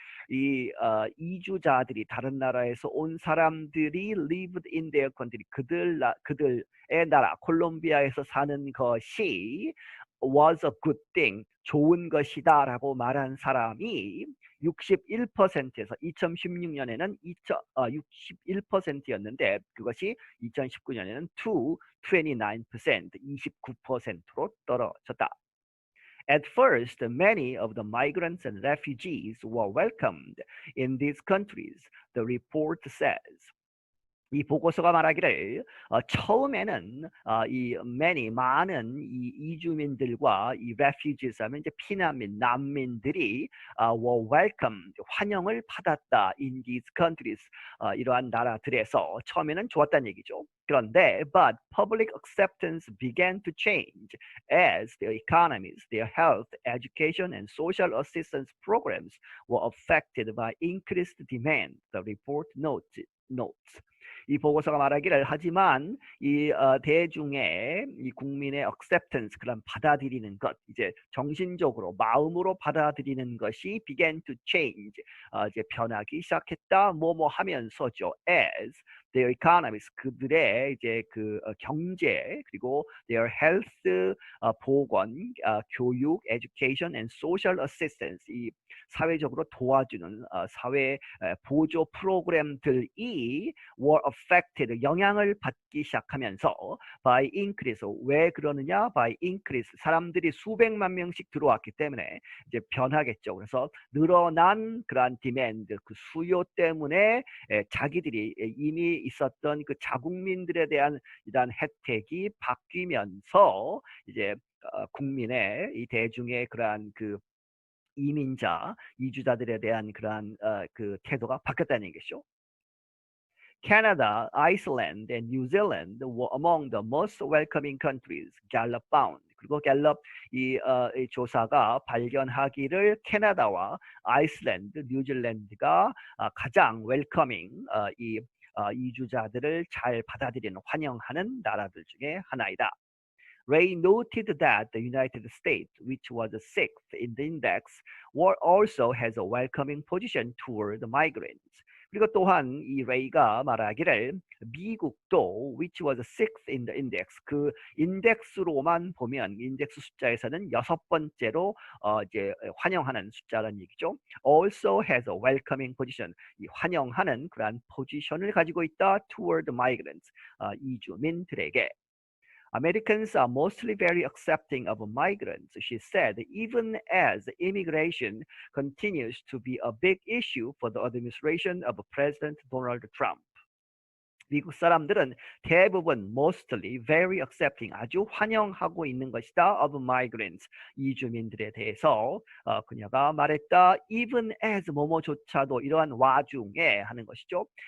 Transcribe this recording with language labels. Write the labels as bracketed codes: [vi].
[ko] 이 이주자들이 다른 나라에서 온 사람들이 [en] lived in their country [ko] 그들의 나라 콜롬비아에서 사는 것이 [en] was a good thing [ko] 좋은 것이다 라고 말한 사람이 61%에서 2016년에는 61%였는데 그것이 2019년에는 [en] to 29% [ko] 29%로 떨어졌다. [en] At first, many of the migrants and refugees were welcomed in these countries, the report says. [ko] 이 보고서가 말하기를 처음에는 이 많은 이 이주민들과 이 refugees 하면 이제 피난민, 난민들이 [en] were welcome, [ko] 환영을 받았다 [en] in these countries, [ko] 이러한 나라들에서 처음에는 좋았다는 얘기죠. 그런데 [en] but public acceptance began to change as their economies, their health, education, and social assistance programs were affected by increased demand. The report notes. [ko] 이 보고서가 말하기를 하지만 이 대중의 이 국민의 acceptance 그런 받아들이는 것 이제 정신적으로 마음으로 받아들이는 것이 [en] began to change [ko] 이제 변하기 시작했다 뭐뭐 하면서죠 [en] as their economies [ko] 그들의 이제 그 경제 그리고 [en] their health [ko] 보건 교육 education [en] and social assistance [ko] 이 사회적으로 도와주는 사회 보조 프로그램들이 [en] were affected [ko] 영향을 받기 시작하면서 [en] by increase [ko] 왜 그러느냐 by increase 사람들이 수백만 명씩 들어왔기 때문에 이제 변하겠죠. 그래서 늘어난 그러한 demand 그 수요 때문에 자기들이 이미 있었던 그 자국민들에 대한 이러한 혜택이 바뀌면서 이제 국민의 이 대중의 그러한 그 이민자, 이주자들에 대한 그러한 그 태도가 바뀌었다는 얘기죠. [en] Canada, Iceland, and New Zealand were among the most welcoming countries, Gallup found. [ko] 그리고 갤럽 이 조사가 발견하기를 캐나다와 아이슬란드, 뉴질랜드가 가장 웰커밍 이 이주자들을 잘 받아들이는 환영하는 나라들 중에 하나이다. [en] Ray noted that the United States, which was sixth in the index, also has a welcoming position toward the migrants. [ko] 그리고 또한 이 레이가 말하기를 미국도 [en] which was sixth in the index [ko] 그 인덱스로만 보면 인덱스 숫자에서는 여섯 번째로 이제 환영하는 숫자라는 얘기죠. [en] Also has a welcoming position [ko] 이 환영하는 그러한 포지션을 가지고 있다 [en] toward the migrants 이주민들에게. Americans are mostly very accepting of migrants, she said, even as immigration continues to be a big issue for the administration of President Donald Trump. [ko] 미국 사람들은 대부분 [en] mostly very accepting [ko] 아주 환영하고 있는 것이다 [en] of migrants [ko] 이주민들에 대해서 그녀가 말했다 [en] even as [ko] 뭐뭐조차도 이러한 와중에 하는 것이죠.